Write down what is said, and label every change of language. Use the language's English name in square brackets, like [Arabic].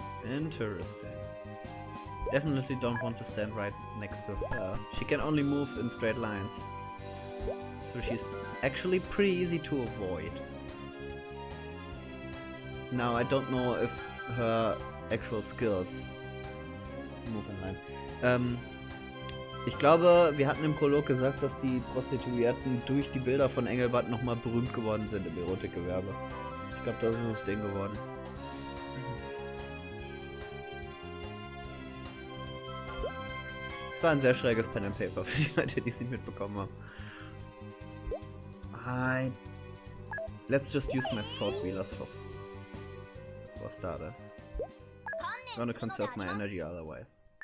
[English] Interesting. Definitely don't want to stand right next to her. She can only move in straight lines. So she's actually pretty easy to avoid. Now I don't know if her actual skills move in line. [German] Ich glaube, wir hatten im Prolog gesagt, dass die Prostituierten durch die Bilder von Engelbart nochmal berühmt geworden sind im Erotikgewerbe. Ich glaube, das ist das Ding geworden. Es war ein sehr schräges Pen and Paper für die Leute, die es nicht mitbekommen haben. [English] Let's just use my sword wheelers for starters. I'm gonna conserve my energy otherwise.